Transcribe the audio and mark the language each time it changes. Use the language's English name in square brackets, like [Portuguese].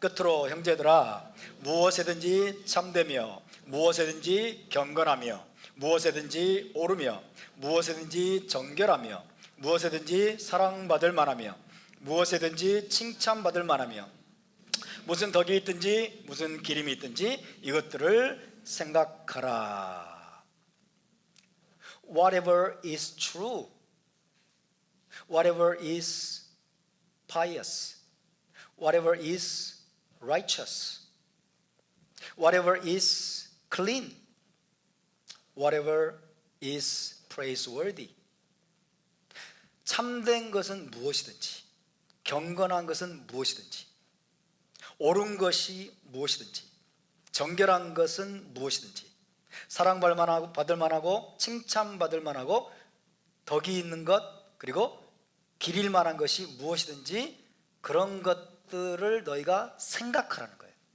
[Korean] 끝으로 형제들아, 무엇에든지 참되며 무엇에든지 경건하며 무엇에든지 옳으며 무엇에든지 정결하며 무엇에든지 사랑받을 만하며 무엇에든지 칭찬받을 만하며 무슨 덕이 있든지 무슨 기림이 있든지 이것들을 생각하라. [English] Whatever is true, whatever is pious, whatever is righteous, whatever is clean, whatever is praiseworthy. [Korean] 참된 것은 무엇이든지, 경건한 것은 무엇이든지, 옳은 것이 무엇이든지, 정결한 것은 무엇이든지, 사랑받을 만하고 칭찬받을 만하고 덕이 있는 것, 그리고 기릴 만한 것이 무엇이든지 그런 것들을 너희가 생각하라는 거예요.